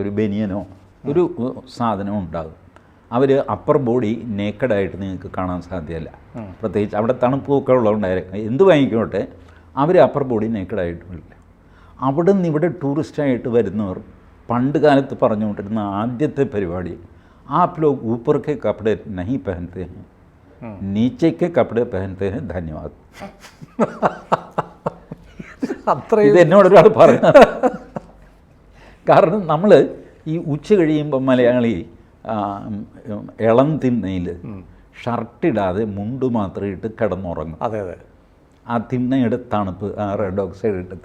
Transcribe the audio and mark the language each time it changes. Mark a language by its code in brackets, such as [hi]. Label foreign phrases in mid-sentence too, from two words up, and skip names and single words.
[ml] ഒരു ബനിയനോ ഒരു സാധനവും ഉണ്ടാകും. അവർ [en] upper body naked [ml] നിങ്ങൾക്ക് കാണാൻ സാധ്യമല്ല. പ്രത്യേകിച്ച് അവിടെ തണുപ്പൊക്കെ ഉള്ളതുകൊണ്ടായിരിക്കും. എന്ത് വാങ്ങിക്കോട്ടെ, അവർ [en] upper body naked [ml] വരില്ല. അവിടെ നിന്ന് ഇവിടെ ടൂറിസ്റ്റായിട്ട് വരുന്നവർ പണ്ട് കാലത്ത് പറഞ്ഞുകൊണ്ടിരുന്ന ആദ്യത്തെ പരിപാടി, [hi] आप लोग ऊपर के कपड़े नहीं पहनते हैं, नीचे के कपड़े पहनते हैं, धन्यवाद. [ml] ഇത് എന്നോടൊരാൾ പറഞ്ഞു. കാരണം നമ്മൾ ഈ ഉച്ച കഴിയുമ്പോൾ മലയാളി ഇളം തിണ്ണയിൽ ഷർട്ടിടാതെ മുണ്ട് മാത്രം ഇട്ട് കിടന്നുറങ്ങും. അതെ അതെ, ആ തിണ്ണയുടെ തണുപ്പ്, ആ [en] red oxide [ml] ഇട്ട്